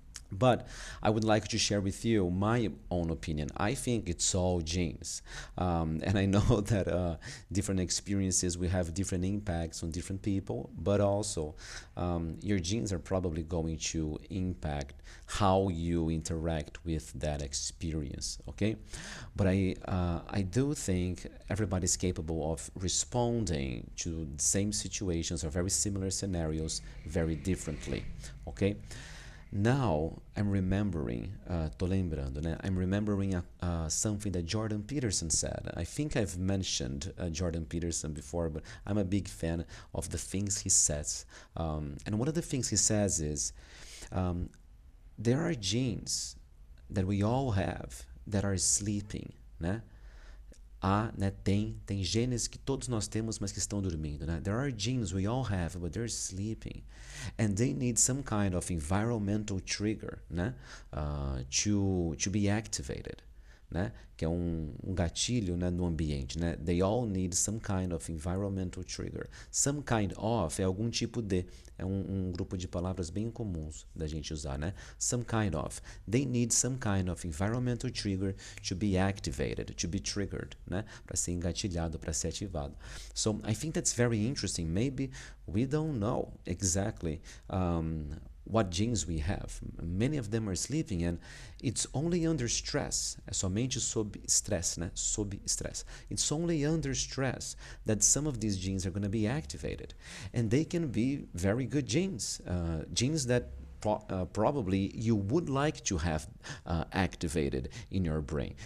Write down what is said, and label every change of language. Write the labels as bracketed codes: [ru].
[en] But I would like to share with you my own opinion. I think it's all genes. And I know that different experiences will have different impacts on different people, but also your genes are probably going to impact how you interact with that experience, okay? But I do think everybody's capable of responding to the same situations or very similar scenarios very differently, okay? Now I'm remembering, [pt] tô lembrando, [en] né? I'm remembering something that Jordan Peterson said. I think I've mentioned Jordan Peterson before, but I'm a big fan of the things he says. And one of the things he says is, there are genes that we all have that are sleeping, né? [pt] Né, tem genes que todos nós temos, mas que estão dormindo, né? [en] There are genes we all have, but they're sleeping, and they need some kind of environmental trigger, né? To be activated, né? [pt] Que é um gatilho, né, no ambiente, né? [en] They all need some kind of environmental trigger. Some kind of [pt] é algum tipo de, é um grupo de palavras bem comuns da gente usar, né? [en] Some kind of. They need some kind of environmental trigger to be activated, to be triggered, né? [pt] Para ser engatilhado, para ser ativado. [en] So I think that's very interesting. Maybe we don't know exactly what genes we have. Many of them are sleeping, and it's only under stress, [pt] é somente sob estresse, né? Sob estresse. [en] It's only under stress that some of these genes are going to be activated, and they can be very good genes, genes that probably you would like to have activated in your brain.